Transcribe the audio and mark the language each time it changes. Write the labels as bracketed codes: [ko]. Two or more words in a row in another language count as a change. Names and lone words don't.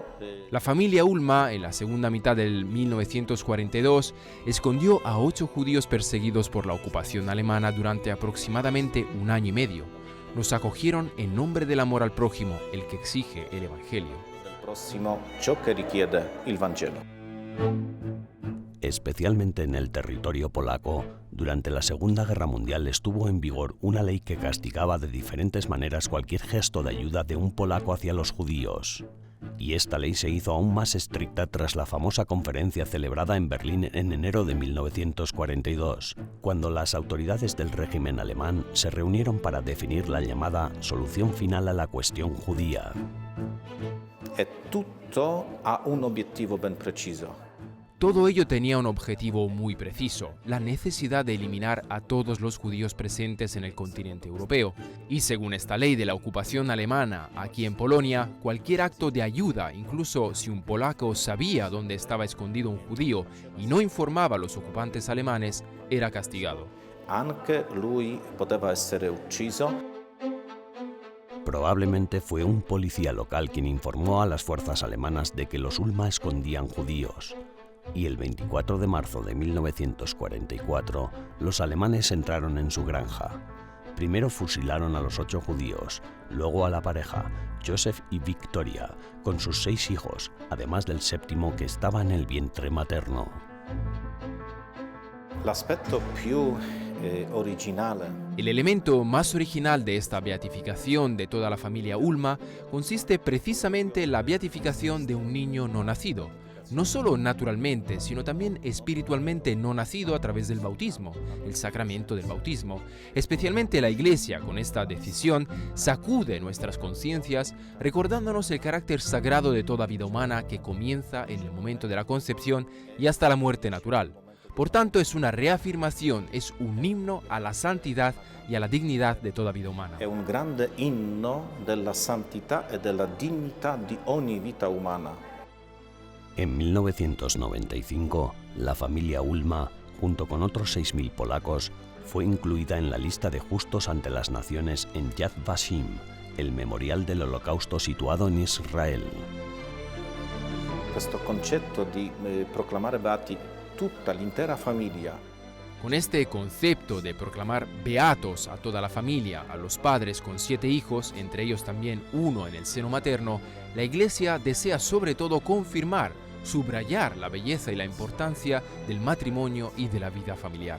[es] La familia Ulma, en la segunda mitad del 1942, escondió a 8 judíos perseguidos por la ocupación alemana durante aproximadamente un año y medio. Nos acogieron en nombre del amor al prójimo, el que exige el Evangelio. Del próximo, [it] ciò che richiede il Vangelo. [es] Especialmente en el territorio polaco, durante la Segunda Guerra Mundial estuvo en vigor una ley que castigaba de diferentes maneras cualquier gesto de ayuda de un polaco hacia los judíos. Y esta ley se hizo aún más estricta tras la famosa conferencia celebrada en Berlín en enero de 1942, cuando las autoridades del régimen alemán se reunieron para definir la llamada solución final a la cuestión judía. [it] E tutto ha un obiettivo ben preciso. [es] Todo ello tenía un objetivo muy preciso: la necesidad de eliminar a todos los judíos presentes en el continente europeo. Y según esta ley de la ocupación alemana aquí en Polonia, cualquier acto de ayuda, incluso si un polaco sabía dónde estaba escondido un judío y no informaba a los ocupantes alemanes, era castigado. [it] Anche lui poteva essere ucciso. [es] Probablemente fue un policía local quien informó a las fuerzas alemanas de que los Ulma escondían judíos. Y el 24 de marzo de 1944, los alemanes entraron en su granja. Primero fusilaron a los 8 judíos, luego a la pareja, Joseph y Victoria, con sus 6 hijos, además del 7º que estaba en el vientre materno. [it] L'aspetto più originale. [es] El elemento más original de esta beatificación de toda la familia Ulma consiste precisamente en la beatificación de un niño no nacido. No solo naturalmente, sino también espiritualmente no nacido a través del bautismo, el sacramento del bautismo. Especialmente la Iglesia, con esta decisión, sacude nuestras conciencias, recordándonos el carácter sagrado de toda vida humana que comienza en el momento de la concepción y hasta la muerte natural. Por tanto, es una reafirmación, es un himno a la santidad y a la dignidad de toda vida umana. [it] È un grande inno della santità e della dignità di ogni vita umana. [es] En 1995, la familia Ulma, junto con otros 6.000 polacos, fue incluida en la lista de justos ante las naciones en Yad Vashem, el memorial del Holocausto situado en Israel. [it] Questo concetto di proclamare beati tutta l'intera famiglia [es] Con este concepto de proclamar beatos a toda la familia, a los padres con 7 hijos, entre ellos también uno en el seno materno, la Iglesia desea sobre todo confirmar, subrayar la belleza y la importancia del matrimonio y de la vida familiar.